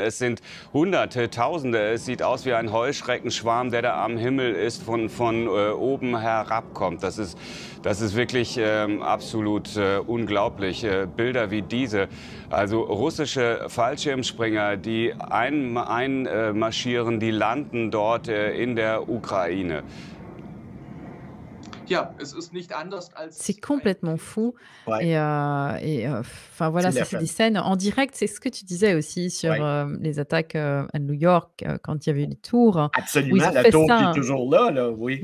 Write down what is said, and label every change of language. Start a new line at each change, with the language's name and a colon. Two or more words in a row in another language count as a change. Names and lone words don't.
German: Es sind Hunderte, Tausende. Es sieht aus wie ein Heuschreckenschwarm, der da am Himmel ist, von oben herabkommt. Das ist wirklich absolut unglaublich. Bilder wie diese. Also russische Fallschirmspringer, die einmarschieren, die landen dort in der Ukraine.
French: C'est complètement fou. Ouais. Enfin voilà, c'est des scènes en direct. C'est ce que tu disais aussi sur les attaques à New York quand il y avait eu les tours. Absolument, la tour qui est toujours là, oui.